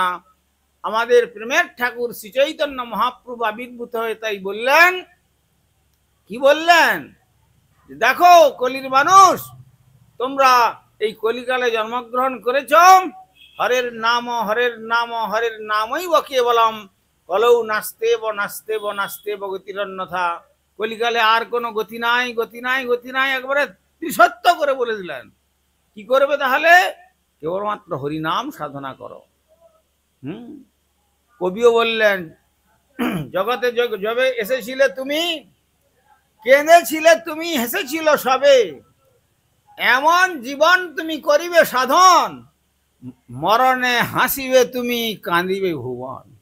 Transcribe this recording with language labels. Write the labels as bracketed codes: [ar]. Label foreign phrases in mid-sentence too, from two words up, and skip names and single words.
[bn] আমাদের প্রেমের ঠাকুর শ্রী চৈতন্য মহাপ্রভু আবির্ভূত হয়ে তাই বললেন, কি বললেন? দেখো কলির মানুষ, তোমরা এই কলিকালে জন্মগ্রহণ করেছ, [sa] हरेर् नाम हरेर् नाम हरेर् नामैव केवलम् कलौ नास्त्येव नास्त्येव नास्त्येव गतिरन्यथा। [bn] কলিকালে আর কোনো গতি নাই, গতি নাই, গতি নাই, একবারে ত্রিসত্য করে বলে দিলেন। কি করবে তাহলে? কেবলমাত্র হরিনাম সাধনা করো। কবিও বললেন, জগতে যবে এসেছিলে তুমি, কেঁদেছিলে তুমি, হেসেছিল সবে, এমন জীবন তুমি করিবে সাধন, মরণে হাসিবে তুমি, কাঁদিবে ভুবন।